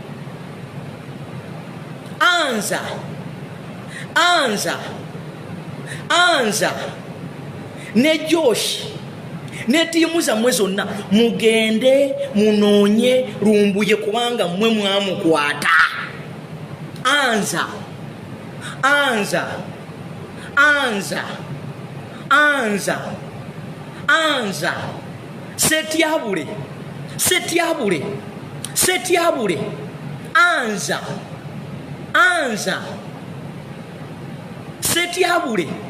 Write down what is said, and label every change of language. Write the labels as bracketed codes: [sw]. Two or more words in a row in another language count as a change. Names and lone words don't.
[sw] Anza. Anza. [lg] Anza ne Josh ne tiimu zammwe zonna mugende munoonye Lumbuye kubanga mmwe mwamukwata. [sw] Anza. Anza. Anza. anza anza setyabule setyabule setyabule anza anza setyabule